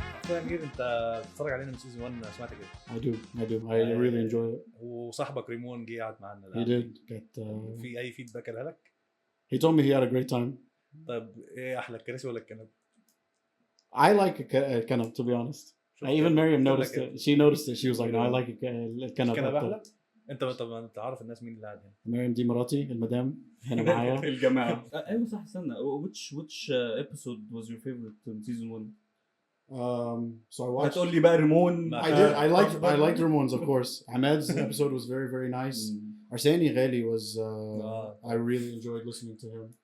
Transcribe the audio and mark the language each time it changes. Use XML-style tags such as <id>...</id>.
<ar>انت بتتفرج علينا من سيزون 1 سمعت كده؟</ar> <en>I do. I really enjoy it.</en> <ar>وصاحبك ريمون جه قعد معانا.</ar> <en>He did.</en> <ar>في اي فيدباك قالها لك؟</ar> <en>He told me he had a great time.</en> <ar>طيب ايه احلى الكراسي ولا الكنب؟</ar> <en>I like a canap to be honest. Even Miriam noticed it. She noticed it. She was like, no, I like a canap.</en> <ar>كنب احلى؟ انت عارف الناس مين اللي قاعد هنا؟ مريم دي مراتي المدام هنا معايا. الجماعه. ايوه صح. استنى</ar> <en>which episode was your favorite in season 1? So I watched.</en> <ar>هتقول لي بقى ريمون.</ar> <en>I did. I liked Ramones, of course. Ahmed's episode was very, very nice. Arseni Ghali was. I really enjoyed listening to him.</en>